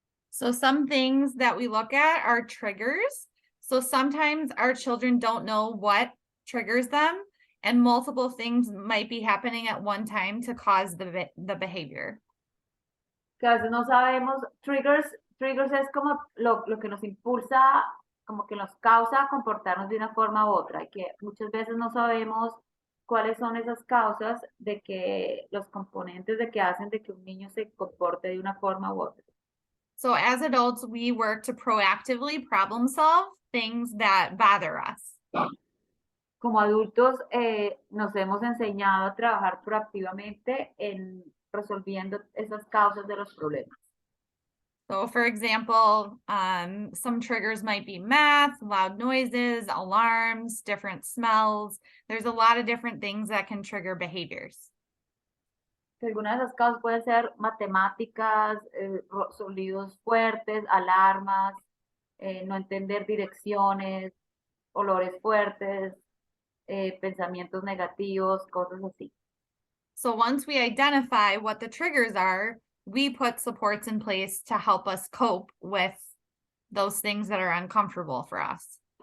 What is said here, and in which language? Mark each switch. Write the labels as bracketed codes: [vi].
[en] So some things that we look at are triggers. So sometimes our children don't know what triggers them, and multiple things might be happening at one time to cause the behavior. [es] Que a veces no sabemos, triggers es como lo que nos impulsa, como que nos causa comportarnos de una forma u otra, y que muchas veces no sabemos cuáles son esas causas de que los componentes de que hacen de que un niño se comporte de una forma u otra. [en] So as adults, we work to proactively problem solve things that bother us. [es] Como adultos nos hemos enseñado a trabajar proactivamente en resolviendo esas causas de los problemas. [en] So for example, some triggers might be math, loud noises, alarms, different smells. There's a lot of different things that can trigger behaviors. [es] Algunas de esas causas pueden ser matemáticas, sonidos fuertes, alarmas, no entender direcciones, olores fuertes, pensamientos negativos, cosas así. [en] So once we identify what the triggers are, we put supports in place to help us cope with those things that are uncomfortable for us.